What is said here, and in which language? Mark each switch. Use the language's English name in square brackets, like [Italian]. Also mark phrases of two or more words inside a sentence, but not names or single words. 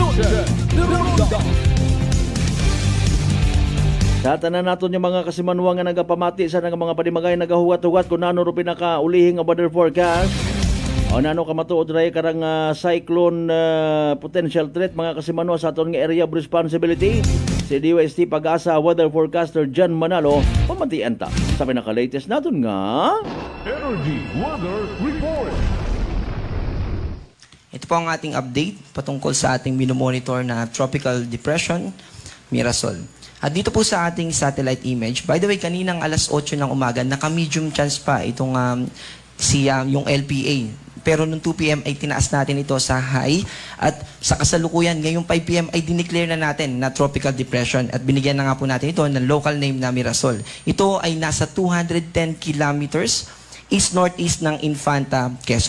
[Aklanon] Sa tanan naton yung mga Kasimanwa nga nagapamati sa mga padimagay nagahuwat-huwat kung nano ro pinakaulihing nga [English] weather forecast [Aklanon] o nano ka matuod ray karang [English] cyclone potential threat, [Aklanon] mga Kasimanwa, sa aton nga [English] area of responsibility. [Aklanon] Si DOST pag-asa [English] weather forecaster [Aklanon] John Manalo pamatian ta sa pinaka-latest naton nga [English] Energy Weather Report. [Filipino] Ito po ang ating update patungkol sa ating minomonitor na Tropical Depression Mirasol. At dito po sa ating satellite image, [English] by the way, [Filipino] kaninang alas 8 ng umaga, naka- [English] medium chance [Filipino] pa itong yung LPA. Pero nung 2 p.m. ay tinaas natin ito sa high. At sa kasalukuyan, ngayong 5 p.m. ay dineclare na natin na [English] tropical depression. [Filipino] At binigyan na nga po natin ito ng [English] local name [Filipino] na Mirasol. Ito ay nasa 210 kilometers east-northeast ng Infanta, Quezon.